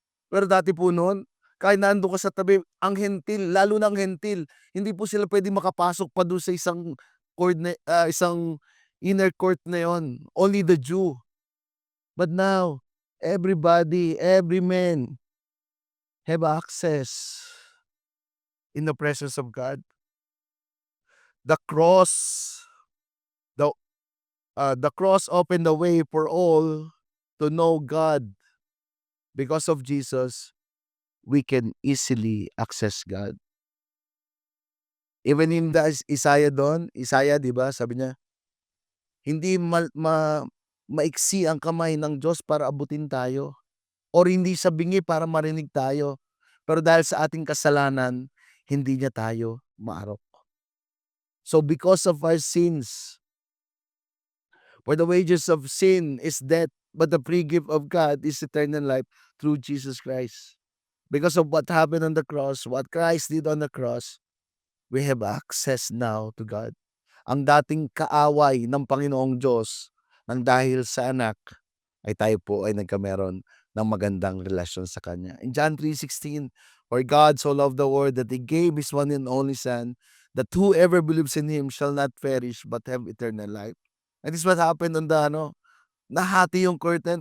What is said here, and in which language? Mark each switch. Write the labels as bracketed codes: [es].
[tl] Pero dati po noon, kahit nando'n ka sa tabi, ang hentil, lalo na ang hentil, hindi po sila puwedeng makapasok pa do'n sa isang isang inner court na 'yon, [en] only the Jew. But now, everybody, every man have access in the presence of God. The cross, the the cross opened the way for all to know God. Because of Jesus, we can easily access God. Even in the Isaiah [tl] doon, Isaiah 'di ba sabi niya, hindi maiksi ang kamay ng Diyos para abutin tayo or hindi sa bingi para marinig tayo. Pero dahil sa ating kasalanan, hindi niya tayo maarok. [en] So because of our sins, for the wages of sin is death, but the free gift of God is eternal life through Jesus Christ. Because of what happened on the cross, what Christ did on the cross, we have access now to God. [tl] Ang dating kaaway ng Panginoong Diyos nang dahil sa anak ay tayo po ay nagkameron ng magandang relasyon sa Kanya. [en] In John 3:16, for God so loved the world that He gave His one and only Son, that whoever believes in Him shall not perish but have eternal life. And this what happened on the [tl] nahati yung [en] curtain.